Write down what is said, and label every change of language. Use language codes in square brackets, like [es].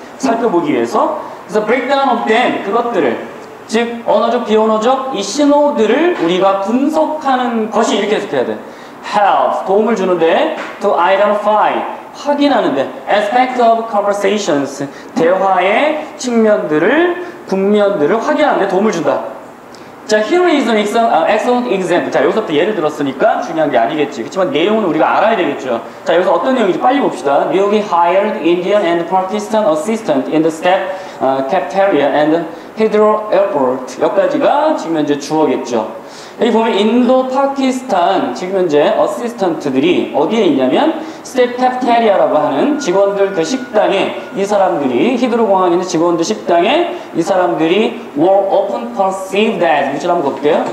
[ko] 살펴보기 위해서. 그래서 [en] breakdown of them, [ko] 그것들을 즉 언어적, 비언어적 이 신호들을 우리가 분석하는 것이 이렇게 해석해야 돼. [en] helps, [ko] 도움을 주는데 [en] to identify, [ko] 확인하는데 [en] aspect of conversations, [ko] 대화의 측면들을, 국면들을 확인하는데 도움을 준다. [en] 자, here is an excellent example. [ko] 자, 여기서부터 예를 들었으니까 중요한 게 아니겠지. 그렇지만 내용은 우리가 알아야 되겠죠. 자, 여기서 어떤 내용인지 빨리 봅시다. [en] Newly hired Indian and Pakistan assistant in the staff cafeteria and Heathrow Airport. [ko] 여기까지가 지금 현재 주어겠죠. 여기 보면 인도, 파키스탄 지금 현재 어시스턴트들이 어디에 있냐면 스텝 카페테리아라고 하는 직원들 그 식당에 이 사람들이 히드로 공항에 있는 직원들 식당에 이 사람들이 [en] were often perceived as [ko] 이걸 한번 볼게요.